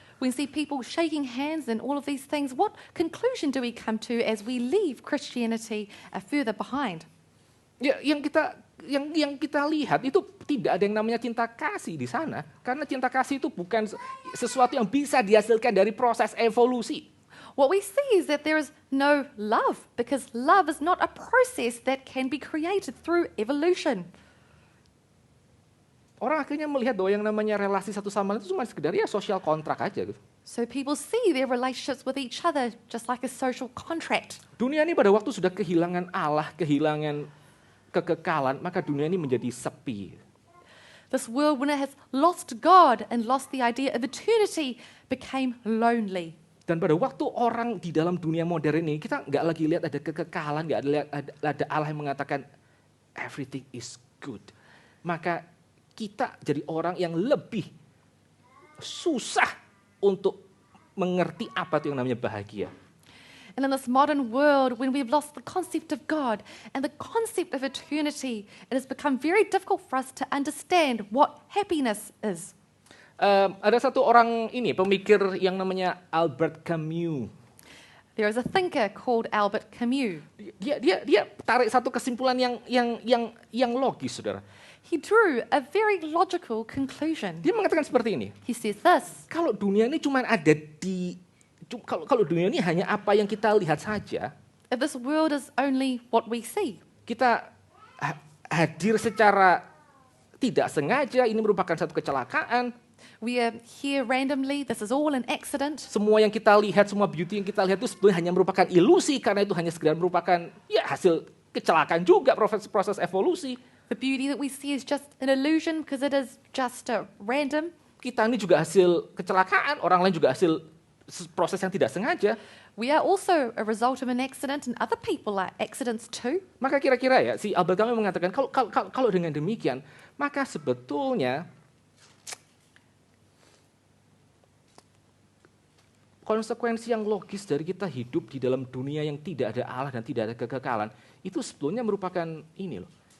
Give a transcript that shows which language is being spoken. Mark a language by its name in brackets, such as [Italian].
[English] We see people shaking hands and all of these things. What conclusion do we come to as we leave Christianity further behind? [Indonesian] Ya, yang kita lihat itu tidak ada yang namanya cinta kasih di sana, karena cinta kasih itu bukan sesuatu yang bisa dihasilkan dari proses evolusi. [English] What we see is that there is no love, because love is not a process that can be created through evolution. [Indonesian] Orang akhirnya melihat bahwa yang namanya relasi satu sama lain itu cuma sekedar ya sosial kontrak aja gitu. [English] So people see their relationships with each other just like a social contract. [Indonesian] Dunia ini pada waktu sudah kehilangan Allah, kehilangan kekekalan, maka dunia ini menjadi sepi. [English] This world, when it has lost God and lost the idea of eternity, became lonely. [Indonesian] Dan pada waktu orang di dalam dunia modern ini, kita nggak lagi lihat ada kekekalan, nggak ada Allah yang mengatakan [English] everything is good. [Indonesian] Maka kita jadi orang yang lebih susah untuk mengerti apa itu yang namanya bahagia. [English] And in this modern world, when we've lost the concept of God and the concept of eternity, it has become very difficult for us to understand what happiness is. [Indonesian] Ada satu orang ini, pemikir yang namanya Albert Camus. [English] There is a thinker called Albert Camus. [Indonesian] Dia tarik satu kesimpulan yang logis, saudara. [English] He drew a very logical conclusion. [Indonesian] Dia mengatakan seperti ini. [English] He says this: [Indonesian] Kalau dunia ini cuma ada kalau dunia ini hanya apa yang kita lihat saja, [English] if this world is only what we see, [Indonesian] kita hadir secara tidak sengaja, ini merupakan satu kecelakaan. [English] we are here randomly, this is all an accident. [Indonesian] Semua yang kita lihat, semua beauty yang kita lihat itu sebetulnya hanya merupakan ilusi, karena itu hanya sekedar merupakan ya hasil kecelakaan juga, proses evolusi. [English] The beauty that we see is just an illusion because it is just random. [Indonesian] Kita ini juga hasil kecelakaan, orang lain juga hasil proses yang tidak sengaja. [English] We are also a result of an accident and other people are accidents too. [Indonesian] Maka kira-kira ya, si Albert Camus mengatakan kalau dengan demikian, maka sebetulnya konsekuensi yang logis dari kita hidup di dalam dunia yang tidak ada Allah dan tidak ada kekekalan, itu sebetulnya merupakan ini loh.